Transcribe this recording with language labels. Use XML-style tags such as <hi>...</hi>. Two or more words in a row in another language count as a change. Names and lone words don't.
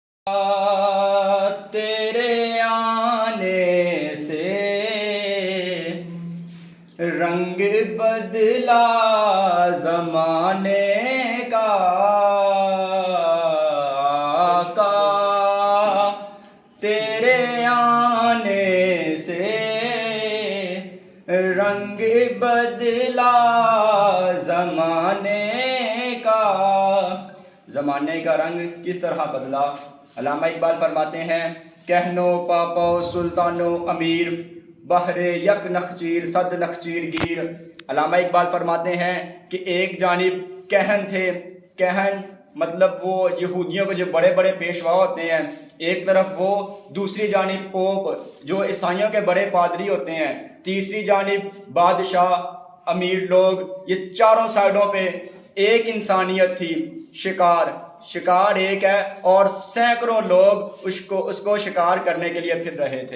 <ur>تیرے آنے سے رنگ بدلا زمانے کا، آقا تیرے آنے سے رنگ بدلا زمانے کا۔ زمانے کا رنگ کس طرح بدلا؟ علامہ اقبال فرماتے ہیں،</ur> <fa>کہنو پاپو سلطانو امیر، بحر یک نخچیر صد نخچیر گیر۔</fa> <ur>علامہ اقبال فرماتے ہیں کہ ایک جانب کہن تھے، کہن مطلب وہ یہودیوں کے جو بڑے بڑے پیشوا ہوتے ہیں، ایک طرف وہ، دوسری جانب پوپ جو عیسائیوں کے بڑے پادری ہوتے ہیں، تیسری جانب بادشاہ، امیر لوگ، یہ چاروں سائڈوں پہ ایک انسانیت تھی، شکار ایک ہے اور سینکڑوں لوگ اس کو شکار کرنے کے لیے پھر رہے تھے۔</ur>